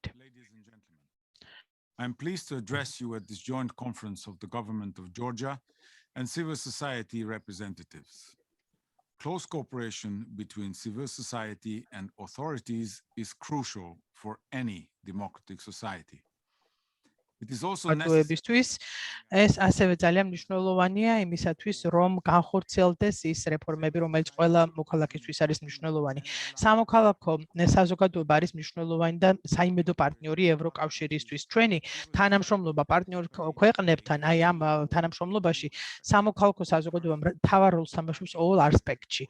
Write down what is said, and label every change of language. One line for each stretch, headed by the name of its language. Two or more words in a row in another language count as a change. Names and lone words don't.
English: Ladies and gentlemen, I'm pleased to address you at this joint conference of the government of Georgia and civil society representatives. Close cooperation between civil society and authorities is crucial for any democratic society. It is also necessary.
Georgian: ეს ასევე ძალიან მნიშვნელოვანია იმისათვის, რომ განხორციელდეს ის რეფორმები, რომელიც ყველა მოქალაქისთვის არის მნიშვნელოვანი. სამოქალაქო საზოგადოება არის მნიშვნელოვანი და საიმედო პარტნიორი ევროკავშირისთვის. ჩვენი თანამშრომლობა პარტნიორ ქვეყნებთან, აი ამ თანამშრომლობაში სამოქალაქო საზოგადოება მთავარ როლს თამაშობს all ასპექტში.